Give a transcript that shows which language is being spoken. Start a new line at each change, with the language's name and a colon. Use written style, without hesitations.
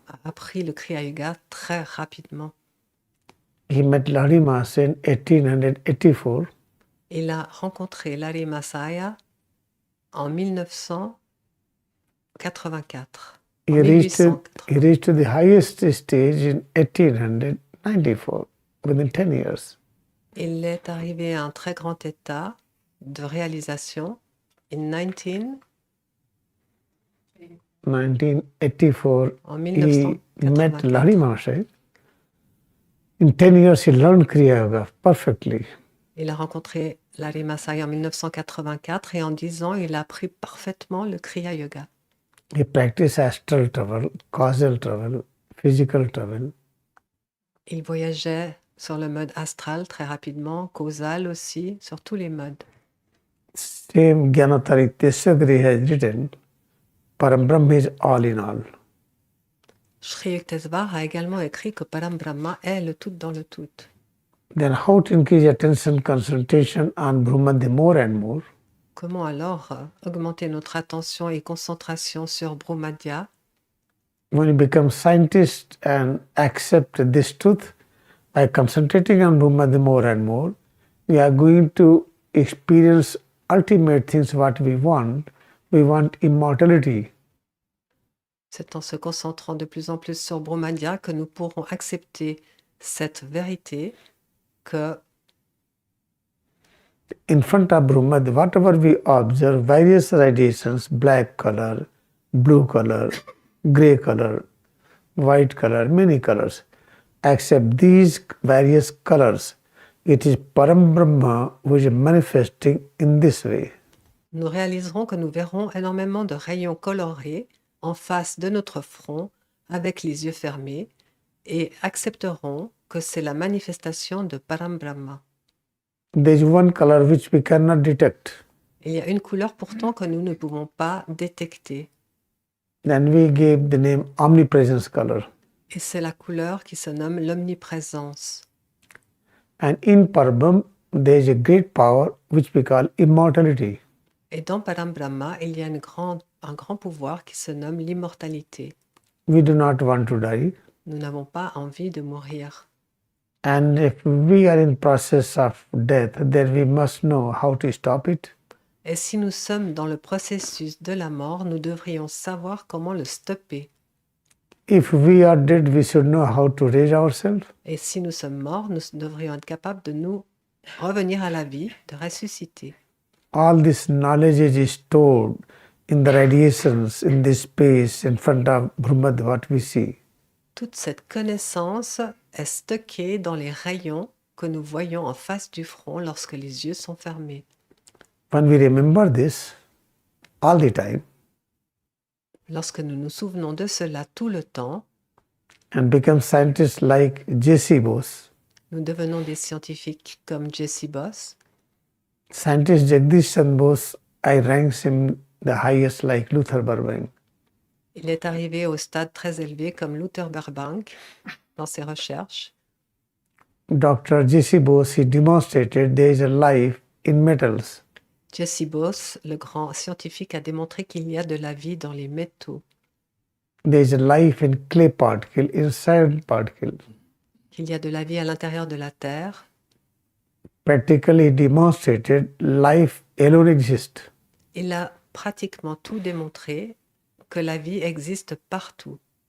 French: a appris le Kriyayoga très rapidement.
English: He met Lani Maharshi in 1884.
French: Il a rencontré Lari Masaya en 1984.
English: He reached to the highest stage in 1894, within 10 years.
French: Il est arrivé à un très grand état de réalisation in 1984, en
English: he met 1984. Lani Maharshi. In 10 years, he learned Kriyayoga perfectly.
French: Il a rencontré Lari Masaya en 1984 et en 10 ans, il a appris parfaitement le Kriyayoga.
English: He practiced astral travel, causal travel, physical travel.
French: Il voyageait sur le mode astral très rapidement, causal aussi, sur tous les modes.
English: Same Gyanatari Tesagri has written, Parambrahma is all in all.
French: Shree Yuktesvar a également écrit que Parambrahma est le tout dans le tout.
English: Then how to increase attention concentration on Brahmadhya more and more?
French: Comment alors augmenter notre attention et concentration sur Brahmadhya?
English: When you become scientist and accept this truth, by concentrating on Brahmadhya more and more, we are going to experience ultimate things what we want. We want immortality.
French: C'est en se concentrant de plus en plus sur Brahmadhya que nous pourrons accepter cette vérité que
English: in front of Brahmadhya, whatever we observe, various radiations, black color, blue color, gray color, white color, many colors, except these various colors, it is Param Brahma who is manifesting in this way.
French: nous réaliserons que nous verrons énormément de rayons colorés en face de notre front avec les yeux fermés et accepterons que c'est la manifestation de Param Brahma.
English: There is one color which we cannot detect.
French: Il y a une couleur pourtant que nous ne pouvons pas détecter.
English: Then we gave the name omnipresence color.
French: Et c'est la couleur qui se nomme l'omniprésence.
English: And in Param, there is a great power which we call immortality.
French: Et dans Param Brahma, il y a un grand pouvoir qui se nomme l'immortalité.
English: We do not want to die.
French: Nous n'avons pas envie de mourir.
English: And if we are in process of death, then we must know how to stop it.
French: Et si nous sommes dans le processus de la mort, nous devrions savoir comment le stopper.
English: If we are dead, we should know how to raise ourselves.
French: Et si nous sommes morts, nous devrions être capables de nous revenir à la vie, de ressusciter.
English: All this knowledge is stored in the radiations, in this space in front of Brahmad, what we see.
French: Toute cette connaissance est stockée dans les rayons que nous voyons en face du front lorsque les yeux sont fermés.
English: When we remember this all the time
French: Lorsque nous nous souvenons de cela tout le temps,
English: and become scientists like J.C. Bose,
French: nous devenons des scientifiques comme J.C. Bose.
English: scientist Jagdish Chandra Bose, I ranks him the highest like Luther Burbank.
French: Il est arrivé au stade très élevé comme Luther Burbank dans ses recherches.
English: Dr. J.C. Bose, he demonstrated there is a life in metals.
French: J.C. Bose, le grand scientifique, a démontré qu'il y a de la vie dans les métaux,
English: There is a life in clay particle, in sand particle.
French: qu'il y a de la vie à l'intérieur de la Terre.
English: Practically demonstrated life alone exists.
French: Il a pratiquement tout démontré que la vie existe partout.